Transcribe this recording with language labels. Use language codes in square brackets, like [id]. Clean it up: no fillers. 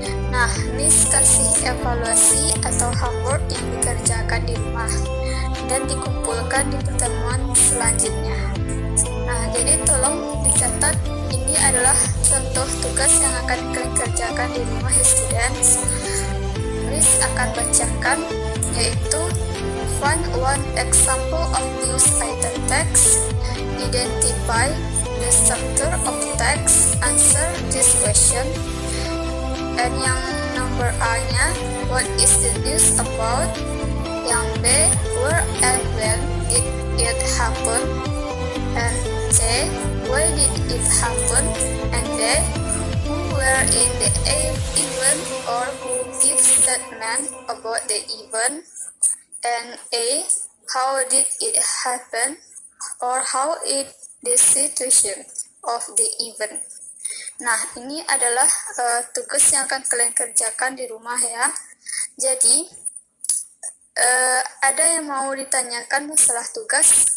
[id] Nah, Miss kasih evaluasi atau homework yang dikerjakan di rumah dan dikumpulkan di pertemuan selanjutnya. Nah, jadi tolong dicatat, ini adalah contoh tugas yang akan kalian kerjakan di rumah ya students. Miss akan bacakan, yaitu [en] find one example of news item text, identify the structure of text, answer this question, and [id] yang [en] number A-nya, what is the news about, [id] yang [en] B, where and when did it happen, and C, why did it happen, and D, who were in the event or who give statement about the event, and A, how did it happen or how it the situation of the event. [id] Nah, ini adalah tugas yang akan kalian kerjakan di rumah ya. Jadi, ada yang mau ditanyakan masalah tugas?